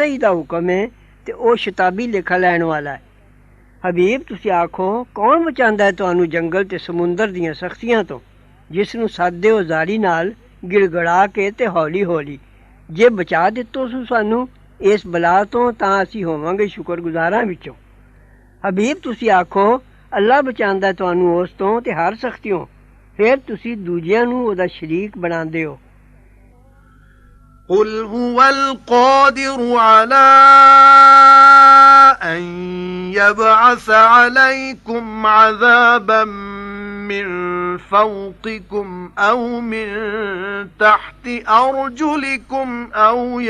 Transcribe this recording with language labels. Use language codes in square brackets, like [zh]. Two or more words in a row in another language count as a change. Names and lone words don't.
[pa] ਹੀ ਦਾ ਹੁਕਮ ਹੈ ਤੇ ਉਹ ਸ਼ਤਾਬੀ ਲਿਖਾ ਲੈਣ ਵਾਲਾ ਹੈ ਹਬੀਬ ਤੁਸੀਂ ਆਖੋ ਕੌਣ ਬਚਾਉਂਦਾ ਹੈ ਤੁਹਾਨੂੰ ਜੰਗਲ ਤੇ ਸਮੁੰਦਰ ਦੀਆਂ ਸਖਤੀਆਂ ਤੋਂ ਜਿਸ ਨੂੰ ਸਾਦੇ ਹੋ ਜ਼ਾਰੀ ਨਾਲ ਗਿੜਗੜਾ ਕੇ ਤੇ ਹੌਲੀ ਹੌਲੀ ਜੇ ਬਚਾ ਦਿੱਤੋ ਸਾਨੂੰ ਇਸ ਬਲਾ ਤੋਂ ਤਾਂ ਅਸੀਂ ਹੋਵਾਂਗੇ ਸ਼ੁਕਰਗੁਜ਼ਾਰਾਂ ਵਿੱਚੋਂ ਹਬੀਬ ਤੁਸੀਂ ਆਖੋ ਅੱਲਾ ਬਚਾਉਂਦਾ ਤੁਹਾਨੂੰ ਉਸ ਤੋਂ ਤੇ ਹਰ ਸਖਤੀਓਂ ਫਿਰ ਤੁਸੀਂ ਦੂਜਿਆਂ ਨੂੰ ਉਹਦਾ ਸ਼ਰੀਕ ਬਣਾਉਂਦੇ ਹੋ [ar] قل هو القادر على أن يبعث عليكم عذابا من فوقكم أو من تحت أرجلكم أو